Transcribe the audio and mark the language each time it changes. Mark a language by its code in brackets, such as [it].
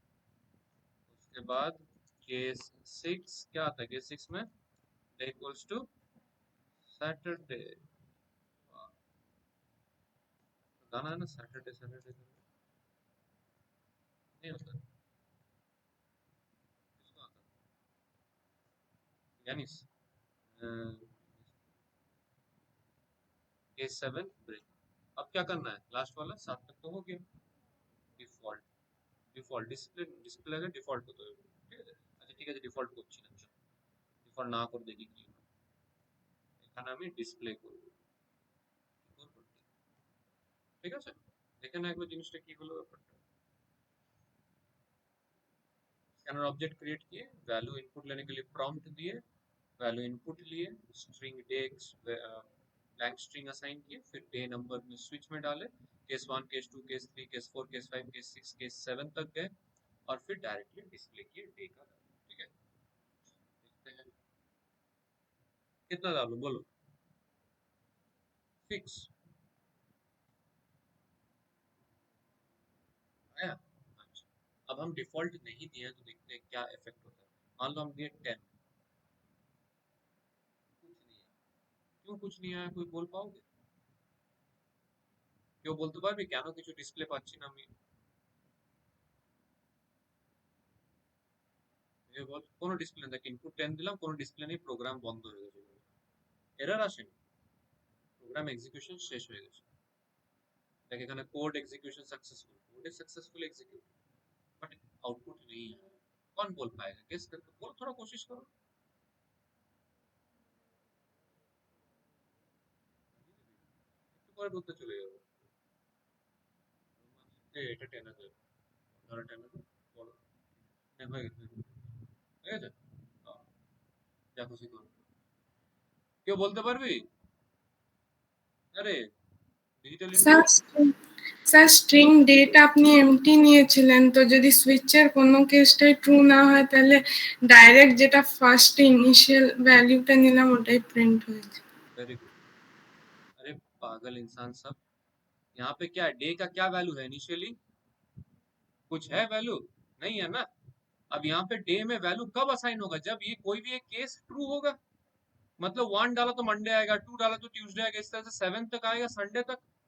[hi] उसके बाद case six क्या आता है, केस सिक्स में डे इक्वल्स टू सैटरडे, गाना है ना सैटरडे सैटरडे, नहीं होता, किसको आता है, यानिस केस सेवन ब्रेक। अब क्या करना है, लास्ट वाला सात तक तो हो गया, [bn] ডিফল্ট, ডিফল্ট ডিসপ্লে, ডিসপ্লে আগে ডিফল্ট হতে হবে, ঠিক আছে। আচ্ছা ঠিক আছে, ডিফল্ট করছি না, ডিফল্ট না করে দেখি কি হয়। এখানে আমি ডিসপ্লে করব, কি করব, ঠিক আছে। দেখে না একবার জিনিসটা কি হলো ব্যাপারটা। [hi] स्कैनर ऑब्जेक्ट क्रिएट किए, वैल्यू इनपुट लेने के लिए प्रॉम्प्ट दिए, वैल्यू इनपुट लिए, string day blank string assign किए, फिर डे नंबर में स्विच में डाले, case one case to case three case four case five case six case seven तक गए, और फिर डायरेक्टली डिस्प्ले किए डे का, ठीक है। देखते हैं कितना डालूं बोलो? 6 आया। अच्छा, अब हम डिफॉल्ट नहीं दिए हैं तो देखते हैं क्या इफेक्ट होता है। मान लो हम दिए 10, कुछ नहीं है। क्यों कुछ नहीं आया, कोई बोल पाओगे? क्यों बोलते [bn] পারবি কেন কিছু ডিসপ্লে পাচ্ছি না আমি? ये বল, কোনো ডিসপ্লে নেই, দেখ ইনপুট 10 দিলাম, কোনো ডিসপ্লে নেই, প্রোগ্রাম বন্ধ হয়ে গেছে, এরর আসেনি, প্রোগ্রাম এক্সিকিউশন শেষ হয়ে গেছে। দেখ এখানে code [hi] execution successful, code is successful execute, but output नहीं है। कौन बोल पाएगा? गेस करके बोल, थोड़ा कोशिश करो। [bn] একটু পরে বলতে চলে যাবো। এটা টেনে দেবে, ধরো টেনে দেবে, বলো। হয়ে গেছে, হয়ে গেছে। হ্যাঁ, যা খুশি করো। কেউ বলতে পারবি? আরে digital sir input. Sir string data আপনি এমটি নিয়েছিলেন, তো যদি সুইচের কোনো কেসটাই ট্রু না হয় তাহলে ডাইরেক্ট যেটা ফার্স্ট ইনিশিয়াল ভ্যালুটা নিলাম ওটাই প্রিন্ট হয়েছে। [hi] Very good. अरे पागल इंसान सब, यहाँ पे क्या डे का क्या वैल्यू है इनिशियली? कुछ है वैल्यू? नहीं है ना। अब यहाँ पे डे में वैल्यू कब असाइन होगा? जब ये कोई भी एक केस ट्रू होगा। मतलब 1 डाला तो मंडे आएगा, 2 डाला तो ट्यूसडे आएगा, इस तरह से 7 तक आएगा, संडे तक।